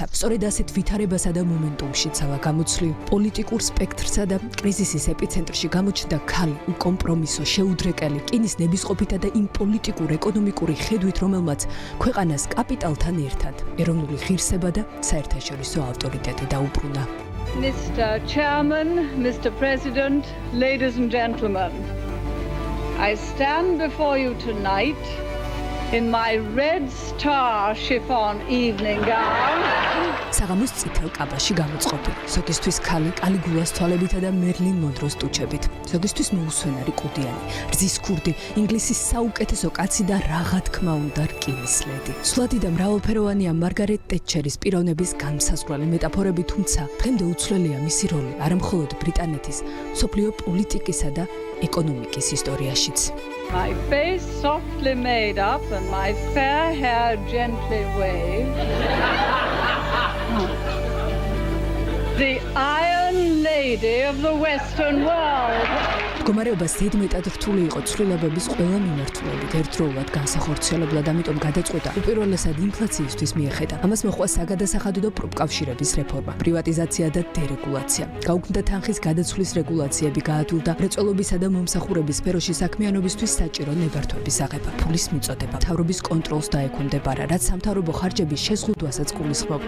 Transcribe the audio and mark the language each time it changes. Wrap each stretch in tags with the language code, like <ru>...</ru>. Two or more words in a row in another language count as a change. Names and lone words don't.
<ka>სწორედ ასეთ ვითარებასა და მომენტუმში ცალა გამოცლილ პოლიტიკურ სპექტრსა და კრიზისის ეპიცენტრში გამოჩნდა ქალი, უკომპრომისო, შეუდრეკელი, რკინის ნებისყოფითა და იმ პოლიტიკურ ეკონომიკური ხედვით, რომელმაც ქვეყანას კაპიტალთან ერთად ეროვნული ღირსება და საერთაშორისო ავტორიტეტი დაუბრუნა.</ka> <en>Mr. Chairman, Mr. President, ladies and gentlemen, I stand before you tonight in my red star chiffon evening gown.</en> <ka>საღამოს წითელ კაბაში გამოწყობილი. ზოგისთვის ქალი კალიგულას თვალებითა და მერლინ მონროს ტუჩებით. ზოგისთვის მოუსვენარი კუდიანი, რძის ქურდი, ინგლისის საუკეთესო კაცი და რაღა თქმა უნდა რკინისლედი. სვლადი და მრავალფეროვანია მარგარეტ ტეტჩერის პიროვნების განმსაზღვრელი მეტაფორები, თუმცა დღემდე უცვლელია მისი როლი არამხოლოდ ბრიტანეთის, მსოფლიო პოლიტიკისა და ეკონომიკის ისტორიაშიც.</ka> <en>My face softly made up and my fair hair gently waved. The Iron Lady of the Western World.</en> <ka>მდგომარეობა ზედმეტად რთული იყო ცვლილებების ყველა მიმართულებით, ერთდროულად განსახორციელებლად, ამიტომ გადაწყვეტა უპირველესად ინფლაციისთვის მიეხედა. ამას მოჰყვა საგადასახადო და პროპკავშირების რეფორმა, პრივატიზაცია და დერეგულაცია. გაუქმდა თანხის გადაცვლის რეგულაციები, გაადვილდა მრეწველობისა და მომსახურების სფეროში საქმიანობისთვის საჭირო ნებართვების აღება, ფულის მიწოდება, მთავრობის კონტროლს დაექვემდებარა, რაც სამთავრობო ხარჯების შეზღუდვასაც გულისხმობდა.</ka>